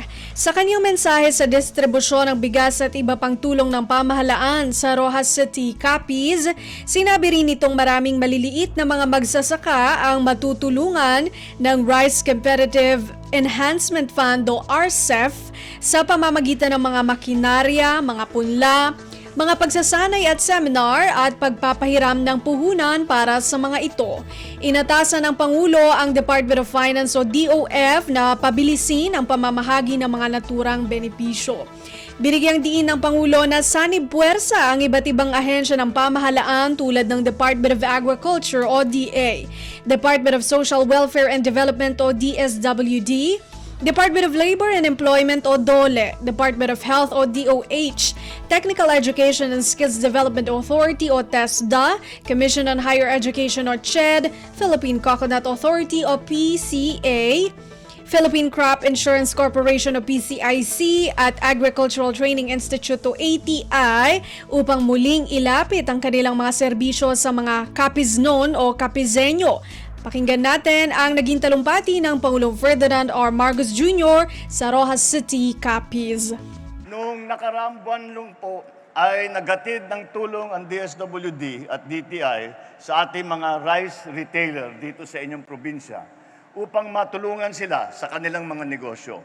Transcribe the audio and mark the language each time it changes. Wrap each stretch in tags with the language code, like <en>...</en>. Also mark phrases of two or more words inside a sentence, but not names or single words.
<tl>Sa kanyang mensahe sa distribusyon ng bigas at iba pang tulong ng pamahalaan sa Rojas City, Capiz, sinabi rin itong maraming maliliit na mga magsasaka ang matutulungan ng Rice Competitive Enhancement Fund o RCEF sa pamamagitan ng mga makinarya, mga punla, mga pagsasanay at seminar at pagpapahiram ng puhunan para sa mga ito. Inatasan ng Pangulo ang Department of Finance o DOF na pabilisin ang pamamahagi ng mga naturang benepisyo. Binigyang diin ng Pangulo na sanib puwersa ang iba't ibang ahensya ng pamahalaan tulad ng Department of Agriculture o DA, Department of Social Welfare and Development o DSWD, Department of Labor and Employment o DOLE, Department of Health o DOH, Technical Education and Skills Development Authority o TESDA, Commission on Higher Education o CHED, Philippine Coconut Authority o PCA, Philippine Crop Insurance Corporation o PCIC at Agricultural Training Institute o ATI upang muling ilapit ang kanilang mga serbisyo sa mga Capiznon o Capizenyo. Pakinggan natin ang naging talumpati ng Pangulong Ferdinand R. Marcos Jr. sa Rojas City, Capiz. Noong nakaraang buwan lang po ay naghatid ng tulong ang DSWD at DTI sa ating mga</tl> <en>rice retailer</en> <tl>dito sa inyong probinsya upang matulungan sila sa kanilang mga negosyo.</tl>